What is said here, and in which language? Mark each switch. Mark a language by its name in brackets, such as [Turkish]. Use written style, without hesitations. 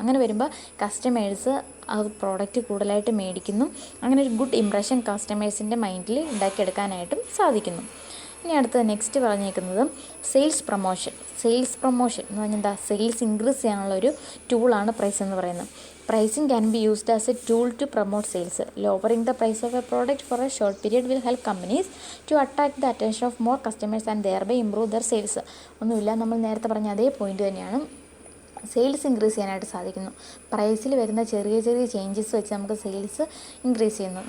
[Malayalam] അങ്ങനെ വരുമ്പോൾ കസ്റ്റമേഴ്സ് ആ പ്രോഡക്റ്റ് കൂടുതലായിട്ട് മേടിക്കുന്നു. അങ്ങനെ ഒരു ഗുഡ് ഇംപ്രഷൻ കസ്റ്റമേഴ്സിൻ്റെ മൈൻഡിൽ ഉണ്ടാക്കിയെടുക്കാനായിട്ടും സാധിക്കുന്നു. ഇനി അടുത്ത നെക്സ്റ്റ് പറഞ്ഞേക്കുന്നത് സെയിൽസ് പ്രൊമോഷൻ. സെയിൽസ് പ്രൊമോഷൻ എന്ന് പറഞ്ഞാൽ എന്താ, സെയിൽസ് ഇൻക്രീസ് ചെയ്യാനുള്ള ഒരു ടൂളാണ് പ്രൈസ് എന്ന് പറയുന്നത്. [English] Pricing can be used as a tool to promote sales. Lowering the price of a product for a short period will help companies to attract the attention of more customers and thereby improve their sales. [Malayalam] ഒന്നുമില്ല, നമ്മൾ നേരത്തെ പറഞ്ഞ അതേ point തന്നെയാണ്. Sales increase ചെയ്യാനായിട്ട് സാധിക്കുന്നു. പ്രൈസിൽ വരുന്ന ചെറിയ ചെറിയ ചേഞ്ചസ് വെച്ച് നമുക്ക് സെയിൽസ് ഇൻക്രീസ് ചെയ്യുന്നു.